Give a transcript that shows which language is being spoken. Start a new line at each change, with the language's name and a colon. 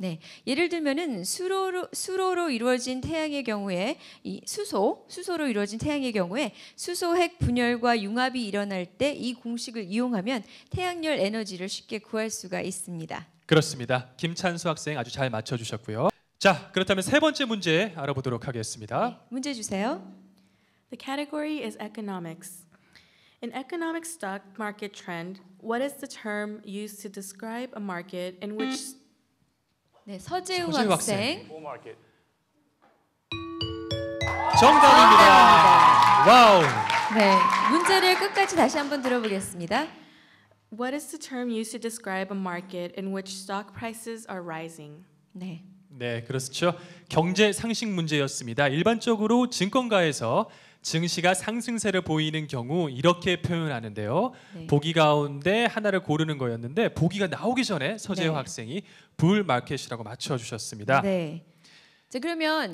Korean: 네, 예를 들면은 수로로 이루어진 태양의 경우에 이 수소로 이루어진 태양의 경우에 수소 핵 분열과 융합이 일어날 때 이 공식을 이용하면 태양열 에너지를 쉽게 구할 수가 있습니다. 그렇습니다. 김찬수 학생 아주 잘 맞춰주셨고요. 자, 그렇다면 세 번째 문제 알아보도록 하겠습니다. 네, 문제 주세요.
English: The category is economics. In economic stock market trend, what is the term used to describe a market in which
Korean: 네, 서재우 서재우 학생. 정답입니다. 와우. 네, 문제를 끝까지 다시 한번 들어보겠습니다.
English: What is the term used to describe a market in which stock prices are rising?
Korean: 네. 네, 그렇죠. 경제 상식 문제였습니다. 일반적으로 증권가에서 증시가 상승세를 보이는 경우 이렇게 표현하는데요. 네. 보기 가운데 하나를 고르는 거였는데 보기가 나오기 전에 서재호 네. 학생이 불 마켓이라고 맞춰 주셨습니다. 네. 자, 그러면